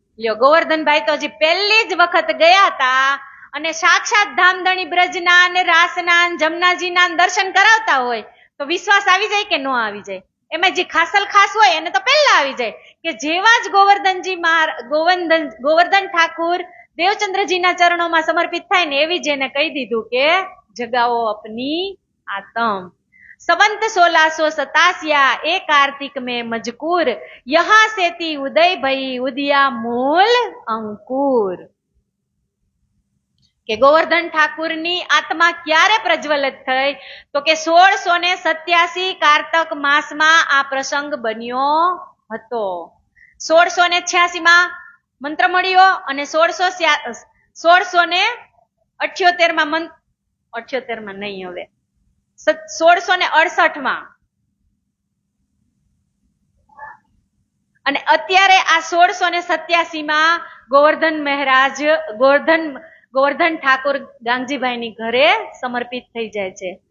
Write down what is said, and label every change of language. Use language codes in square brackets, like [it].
[gu] લ્યો ગોવર્ધનભાઈ તો હજી પહેલી જ વખત ગયા હતા અને સાક્ષાત ધામધણી બ્રજના અને રાસના જમનાજીના દર્શન કરાવતા હોય તો વિશ્વાસ આવી જાય કે ન આવી જાય? એમાં જે ખાસલ ખાસ હોય એને તો પહેલા આવી જાય કે જેવા જ ગોવર્ધન ઠાકુર દેવચંદ્રજીના ચરણોમાં સમર્પિત થાય ને એવી જ એને કહી દીધું કે [hi] જગાઓ અપની आतम. संवत 1687 एक कार्तिक में मजकूर, यहां से ती उदय भई उदिया मूल अंकुर. [gu] કે ગોવર્ધન ઠાકુરની આત્મા ક્યારે પ્રજ્વલિત થઈ? તો કે 1687 કારતક માસમાં આ પ્રસંગ બન્યો હતો. 1686 માં મંત્ર મળ્યો અને 1678 માં 78 માં નહીં, હવે 1668 માં, અને અત્યારે આ 1687 માં ગોવર્ધન ઠાકોર ગાંગજીભાઈની ઘરે સમર્પિત થઈ જાય છે.